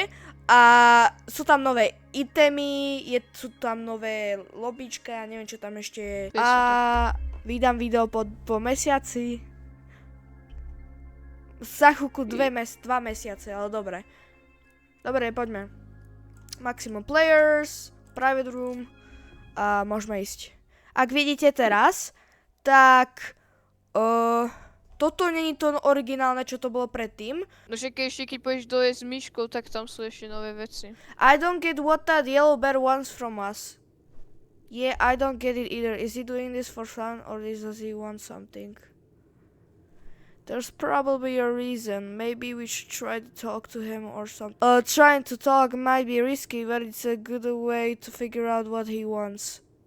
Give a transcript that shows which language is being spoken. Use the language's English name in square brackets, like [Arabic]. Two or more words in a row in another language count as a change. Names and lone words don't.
[Slovak] A sú tam nové itemy, sú tam nové lobbyčka, ja neviem čo tam ešte je. A vydám video po mesiaci. Za chvíľku 2 mesiace, ale dobre. Dobre, poďme. [English] Maximum players, private room [Slovak] a môžeme ísť. Ak vidíte teraz, tak toto není to originálne, čo to bolo predtým. No však ešte keď pôjdeš dole s myškou, tak tam sú ešte nové veci. [English] I don't get what that yellow bear wants from us. Yeah, I don't get it either. Is he doing this for fun or does he want something? There's probably a reason. Maybe we should try to talk to him or something. Trying to talk might be risky, but it's a good way to figure out what he wants.